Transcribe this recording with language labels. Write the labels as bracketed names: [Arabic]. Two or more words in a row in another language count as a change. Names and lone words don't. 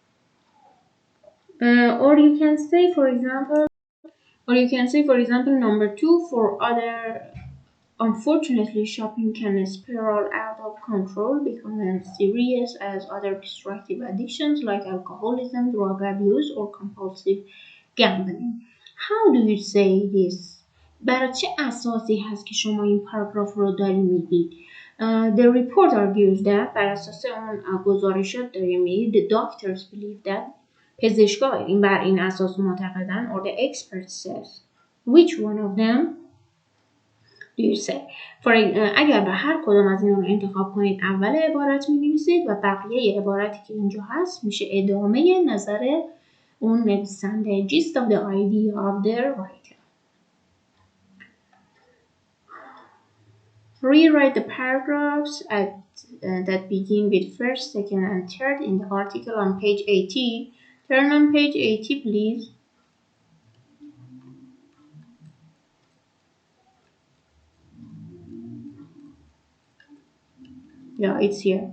[English] Or you can say, for example, number two, for other, unfortunately, shopping can spiral out of control, becoming as serious as other destructive addictions like alcoholism, drug abuse, or compulsive gambling. How do you say this? [Persian] بر چه اساسی هست که شما این پاراگراف رو داری میگید؟ [English] The report argues that [Persian] بر اساس اون گزارشات داری میگید [English] the doctors believe that [Persian] پزشکا این بر این اساس معتقدن [English] or the expert says which one of them do you say [Persian] اگر به هر کدام از اینا رو انتخاب کنید اول عبارت می نویسید و بقیه عبارتی که اینجا هست میشه ادامه نظر اون نویسنده [English] gist of the idea of the writer. Rewrite the paragraphs that begin with first, second, and third in the article on page 80. Turn on page 80, please. Yeah, it's here.